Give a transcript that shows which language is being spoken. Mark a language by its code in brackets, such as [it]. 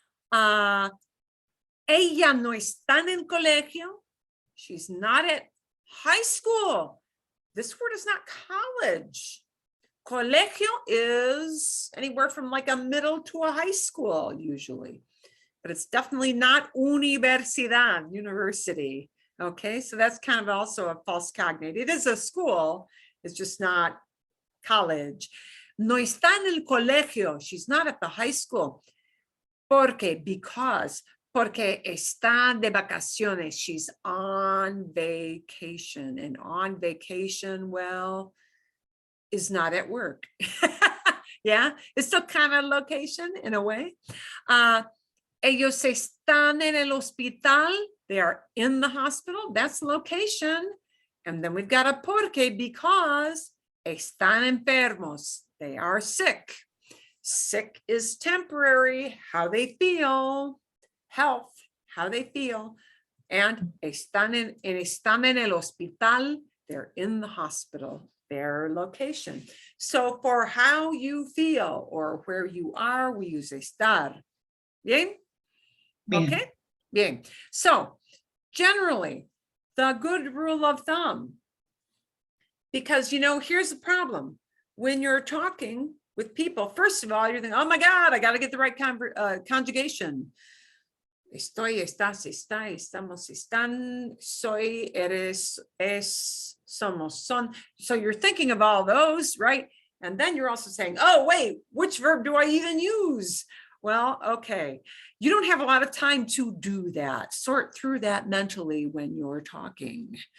[es] Ella no está en el colegio. [en] She's not at high school. This word is not college. Colegio is anywhere from like a middle to a high school usually, but it's definitely not universidad, university. Okay, so that's kind of also a false cognate. It is a school, it's just not college. [es] No está en el colegio. [en] She's not at the high school. [es] Because está de vacaciones. [en] She's on vacation, and on vacation, well, is not at work. Yeah, it's still kind of location in a way. [es] Ellos están en el hospital. [en] They are in the hospital. That's location. And then we've got a because [es] están enfermos. [en] They are sick. Sick is temporary, how they feel, health, how they feel. [es] And están en el hospital. [en] They're in the hospital, their location. So for how you feel or where you are, we use estar. Bien? [es] Bien. Okay? Bien. [en] So generally, the good rule of thumb, because, here's the problem. When you're talking with people, first of all, you're thinking, oh my God, I got to get the right conjugation. [es] Estoy, estás, está, estamos, están, soy, eres, es, somos, son. [en] So you're thinking of all those, right? And then you're also saying, oh, wait, which verb do I even use? Well, okay. You don't have a lot of time to do that. Sort through that mentally when you're talking.